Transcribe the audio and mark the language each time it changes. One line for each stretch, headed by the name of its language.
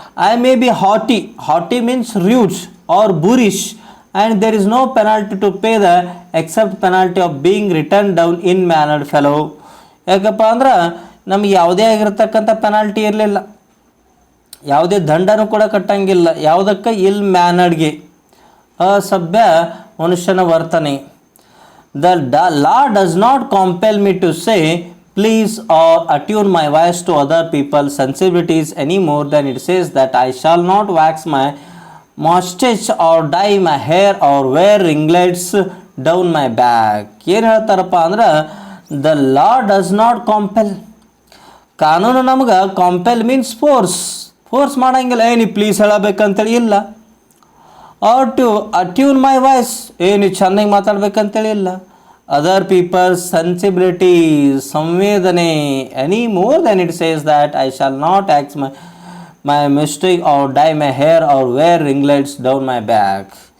English: I may be haughty means rude or boorish and there is no penalty to pay the except penalty of being return down in mannered fellow.
Kannada: ಯಾಕಪ್ಪ ಅಂದ್ರೆ ನಮ್ಗೆ ಯಾವುದೇ ಆಗಿರ್ತಕ್ಕಂಥ penalty ಇರಲಿಲ್ಲ, ಯಾವುದೇ ದಂಡನೂ ಕೂಡ ಕಟ್ಟಂಗಿಲ್ಲ. ಯಾವುದಕ್ಕೆ? ಇಲ್ ಮ್ಯಾನರ್ಡ್ಗೆ, ಅಸಭ್ಯ ಮನುಷ್ಯನ ವರ್ತನೆ.
English: The law does not compel me to say please or attune my voice to other people's sensibilities any more than it says that I shall not wax my mustache or dye my hair or wear ringlets down my back.
Kannada: ಏನು ಹೇಳ್ತಾರಪ್ಪ ಅಂದ್ರೆ
English: the law does not compel.
Kannada: ಕಾನೂನು ನಮ್ಗೆ ಕಾಂಪೆಲ್ means force ಮಾಡಂಗಿಲ್ಲ, ನೀ please ಹೇಳಬೇಕಂತೇಳಿ ಇಲ್ಲ.
English: or to attune my voice,
Kannada: ಏನು ಚೆನ್ನಾಗಿ ಮಾತಾಡ್ಬೇಕಂತೇಳಿ ಇಲ್ಲ.
English: Other people's sensibilities, ಸಂವೇದನೆ, any more than it says that I shall not axe my mistake or die my hair R wear ರಿಂಗ್ಲೆಟ್ಸ್ down my back.